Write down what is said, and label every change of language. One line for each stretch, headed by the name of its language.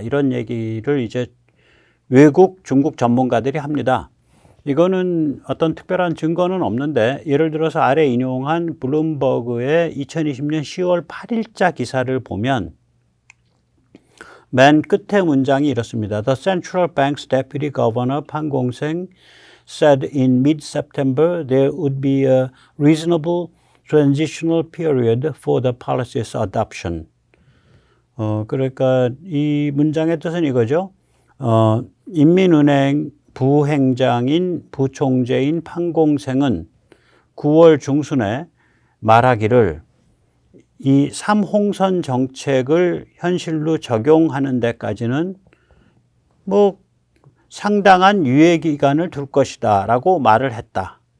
Korean: 이런 얘기를 이제 외국, 중국 전문가들이 합니다. 이거는 어떤 특별한 증거는 없는데 예를 들어서 아래 인용한 블룸버그의 2020년 10월 8일자 기사를 보면 맨 끝에 문장이 이렇습니다.
English: The Central Bank's Deputy Governor 판공생 said in mid-September there would be a reasonable transitional period for the policy's adoption.
Korean: 그러니까 이 문장의 뜻은 이거죠. 인민은행 부행장인 부총재인 판공생은 9월 중순에 말하기를 이 3홍선 정책을 현실로 적용하는 데까지는 뭐 상당한 유예 기간을 둘 것이다 라고 말을 했다.